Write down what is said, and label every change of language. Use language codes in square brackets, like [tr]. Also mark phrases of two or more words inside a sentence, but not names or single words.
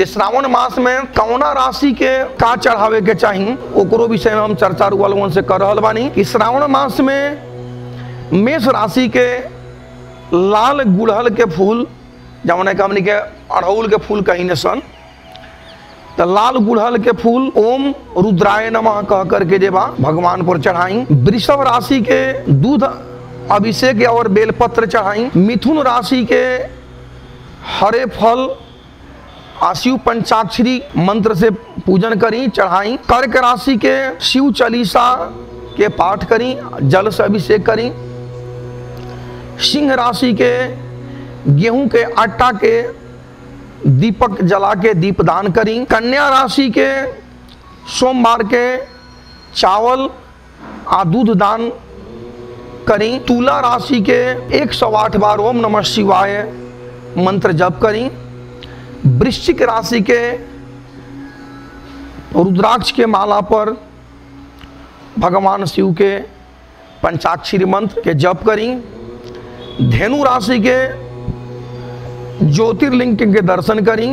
[bho] श्रावण मास में कौना राशि के का चढ़ावे के चाहिए ओकरो विषय में हम चर्चा अरुआ लोगन से कर रहल बानी। कि श्रावण मास में मेष राशि के लाल गुड़हल के फूल जौन के हमनी के अड़हुल के फूल कहीं न सन, तो लाल गुड़हल के फूल [sa] ओम रुद्राय नमः [bho] कह करके जे बा भगवान पर चढ़ाई। वृषभ राशि के दूध अभिषेक और बेलपत्र चढ़ाई। मिथुन राशि के हरे फल शिव पंचाक्षरी मंत्र से पूजन करी चढ़ाई। कर्क राशि के शिव चालीसा के पाठ करी, जल से अभिषेक करी। सिंह राशि के गेहूं के आटा के दीपक जला के दीपदान करी। कन्या राशि के सोमवार के चावल आ दूध दान करी। तुला राशि के 108 बार [sa] ओम नमः शिवाय [bho] मंत्र जप करी। वृश्चिक राशि के रुद्राक्ष के माला पर भगवान शिव के पंचाक्षरी मंत्र के जप करी। धेनु राशि के ज्योतिर्लिंग के दर्शन करी।